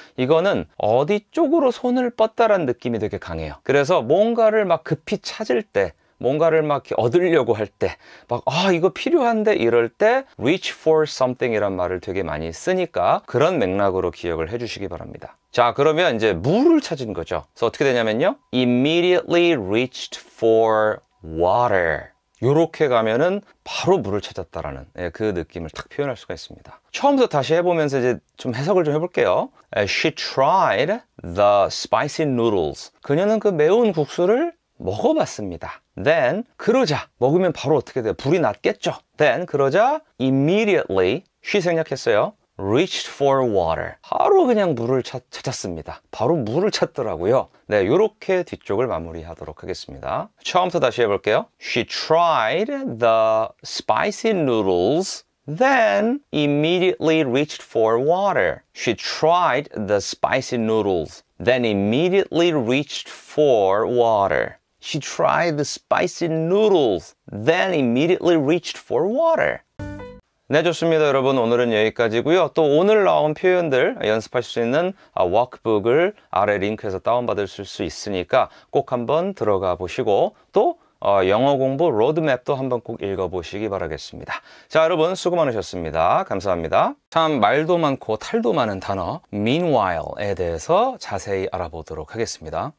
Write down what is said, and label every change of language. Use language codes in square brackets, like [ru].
[ko] 이거는 어디 쪽으로 손을 뻗다라는 느낌이 되게 강해요. 그래서 뭔가를 막 급히 찾을 때, 뭔가를 막 얻으려고 할 때, 막 이거 필요한데 이럴 때 [en] reach for something [ko] 이란 말을 되게 많이 쓰니까 그런 맥락으로 기억을 해주시기 바랍니다. 자, 그러면 이제 물을 찾은 거죠. 그래서 어떻게 되냐면요, [en] immediately reached for water. [ko] 요렇게 가면은 바로 물을 찾았다라는 그 느낌을 딱 표현할 수가 있습니다. 처음부터 다시 해보면서 이제 좀 해석을 좀 해볼게요. [en] She tried the spicy noodles. [ko] 그녀는 그 매운 국수를 먹어봤습니다. [en] Then, [ko] 그러자, 먹으면 바로 어떻게 돼요? 불이 났겠죠? [en] Then, [ko] 그러자 [en] immediately, she [ko] 생략했어요. [en] reached for water. [ko] 바로 그냥 물을 찾았습니다. 바로 물을 찾더라고요. 네, 요렇게 뒤쪽을 마무리하도록 하겠습니다. 처음부터 다시 해볼게요. [en] She tried the spicy noodles, then immediately reached for water. She tried the spicy noodles, then immediately reached for water. She tried the spicy noodles, then immediately reached for water. [ko] 네, 좋습니다. 여러분, 오늘은 여기까지고요. 또 오늘 나온 표현들 연습하실 수 있는 워크북을 아래 링크에서 다운받으실 수 있으니까 꼭 한번 들어가 보시고 또 영어 공부 로드맵도 한번 꼭 읽어보시기 바라겠습니다. 자, 여러분 수고 많으셨습니다. 감사합니다. 참 말도 많고 탈도 많은 단어 meanwhile에 대해서 자세히 알아보도록 하겠습니다.